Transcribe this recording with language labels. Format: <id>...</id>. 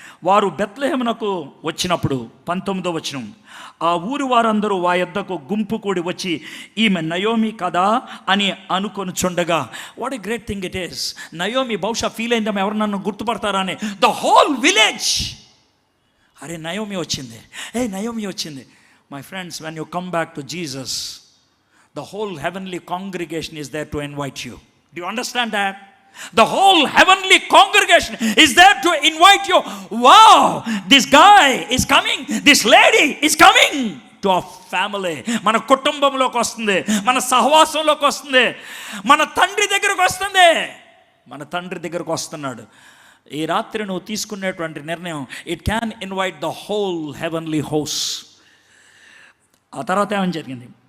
<te>వారు బెత్లెహేమునకు వచ్చినప్పుడు 19వ వచనం, ఆ ఊరి వారందరూ ఆ యొద్దకు గుంపు కూడి వచ్చి ఈమె నయోమి కదా అని అనుకొనుచుండగా,</te> <en>What a great thing it is.</en> <te>Naomi బహుశా ఫీల్ అయిందేమో, ఎవరు నన్ను గుర్తుపడతారా అని.</te> <en>the whole village,</en> <te>అరే నయోమి వచ్చింది, నయోమి వచ్చింది.</te> <en>My friends, when you come back to Jesus, the whole heavenly congregation is there to invite you. Do you understand that? The whole heavenly congregation is there to invite you. Wow, this guy is coming, this lady is coming to our family.</en> <te>మన కుటుంబంలోకి వస్తుంది, మన సహవాసంలోకి వస్తుంది, మన తండ్రి దగ్గరకు వస్తుంది. మన తండ్రి దగ్గరకు వస్తున్నాడు. ఈ రాత్రి నువ్వు తీసుకునేటువంటి నిర్ణయం,</te> <en>It can invite the whole heavenly house.</en> <te>ఆ తర్వాత ఏమని జరిగింది?</te>